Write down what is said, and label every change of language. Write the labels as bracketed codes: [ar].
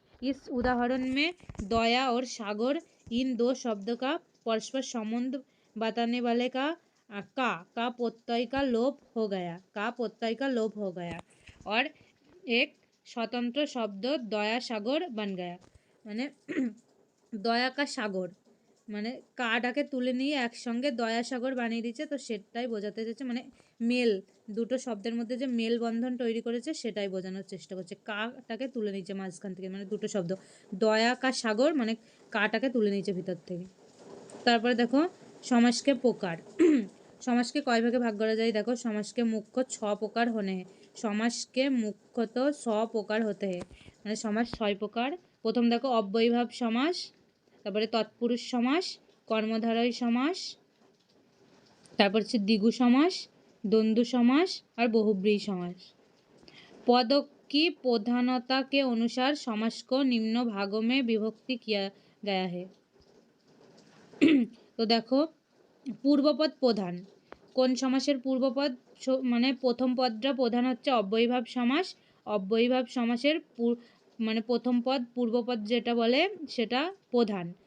[hi] इस उदाहरण में दया और सागर इन दो शब्द का परस्पर संबंध बताने वाले का प्रत्यय का लोप हो गया और एक स्वतंत्र शब्द दया सागर बन गया। [bn] মানে দয়া কা সাগর মানে কাটাকে তুলে নিয়ে একসঙ্গে দয়াসাগর বানিয়ে দিচ্ছে, তো সেটাই বোঝাতে চাইছে, মানে মেল, দুটো শব্দের মধ্যে যে মেল বন্ধন তৈরি করেছে সেটাই বোঝানোর চেষ্টা করছে। কাটাকে তুলে নিচ্ছে মাঝখান থেকে, মানে দুটো শব্দ দয়া কা সাগর, মানে কাটাকে তুলে নিচ্ছে ভিতর থেকে। তারপরে দেখো সমাসকে প্রকার সমাসকে কয় ভাগে ভাগ করা যায়। দেখো সমাসকে মুখ্য ছ প্রকার হনে, সমাসকে মুখ্যত ছ প্রকার হতে হয়, মানে সমাস 6 প্রকার। প্রথম দেখো অব্যয়ীভাব সমাস, তারপরে তৎপুরুষ সমাস, কর্মধারয় সমাস, তারপর হচ্ছে দ্বিগু সমাস, দ্বন্দ্ব সমাস আর बहुब्रीहि समास। [hi] पद की प्रधानता के अनुसार समास को निम्न भागों में विभक्ति किया गया है। [bn] তো দেখো পূর্বপদ প্রধান, কোন সমাসের পূর্বপদ, মানে প্রথম পদটা প্রধান হচ্ছে অব্যয়ীভাব সমাস। অব্যয়ীভাব সমাসের মানে প্রথম পদ পূর্বপদ যেটা বলে সেটা প্রধান।